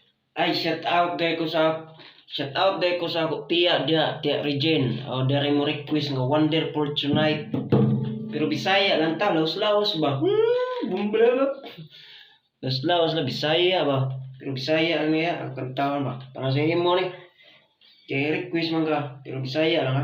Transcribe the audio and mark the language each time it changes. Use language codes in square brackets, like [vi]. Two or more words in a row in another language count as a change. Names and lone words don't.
[ceb] Ay, shout out day ko sa ako tiya Regen. O dari mo request nga Wonderful Tonight. Pero Bisaya lang ta, laos-laos ba? Bumblala. Laos-laos na Bisaya ba? Pero Bisaya lang niya, ang kantawan ba? Para sa imo ni. Kaya request man ka, pero Bisaya lang ha.